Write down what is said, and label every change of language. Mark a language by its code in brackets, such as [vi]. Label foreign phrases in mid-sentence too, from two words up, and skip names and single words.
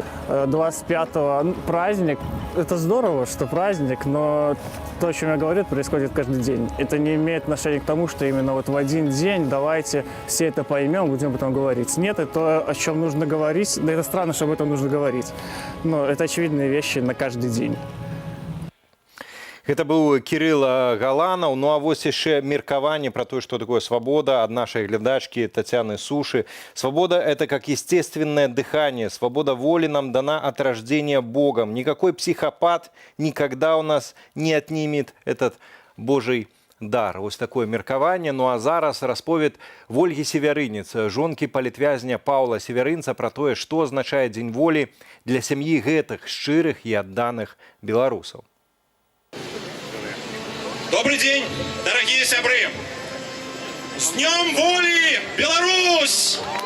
[ru] 25-го праздник, это здорово, что праздник, но то, о чем я говорю, происходит каждый день. Это не имеет отношения к тому, что именно вот в один день давайте все это поймем, будем об этом говорить. Нет, это то, о чем нужно говорить. Да это странно, что об этом нужно говорить. Но это очевидные вещи на каждый день. [be] Гэта быў Кирилл Голованов. Ну а вось яшчэ меркаванне пра тое, што такое свабода ад нашай глядачкі Татьяны Суши. [ru] Свобода – это как естественное дыхание. Свобода воли нам дана от рождения Богом. Никакой психопат никогда у нас не отнимет этот Божий дар. [be] Вось такое меркаванне. Ну а зараз расповед Ольгі Севярынец, жонкі палітвязня Паўла Севярынца, пра тое, што азначае дзень волі для сям'і гэтых шчырых і адданых беларусаў. [ru] Добрый день, дорогие сябры! С Днем воли, Беларусь!